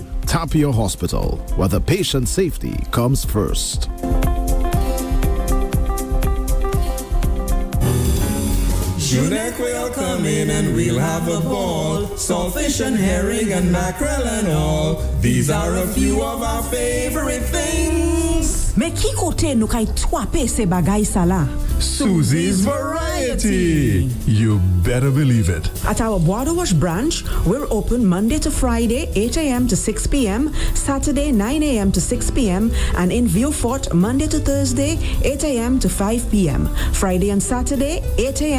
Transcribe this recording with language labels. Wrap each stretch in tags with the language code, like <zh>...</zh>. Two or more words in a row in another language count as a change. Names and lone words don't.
<en>Tapio Hospital, where the patient's safety comes first. Junek will come in and we'll have a ball. Saltfish and herring and mackerel and all. These are a few of our favorite things.</en> <acf>Mais qui kote nou kay twape se bagay sa la?</acf> <en>Susie's Variety. You better believe it. At our Border Wash branch, we're open Monday to Friday, 8 a.m. to 6 p.m., Saturday, 9 a.m. to 6 p.m., and in Vieux-Fort, Monday to Thursday, 8 a.m. to 5 p.m., Friday and Saturday, 8 a.m.</en>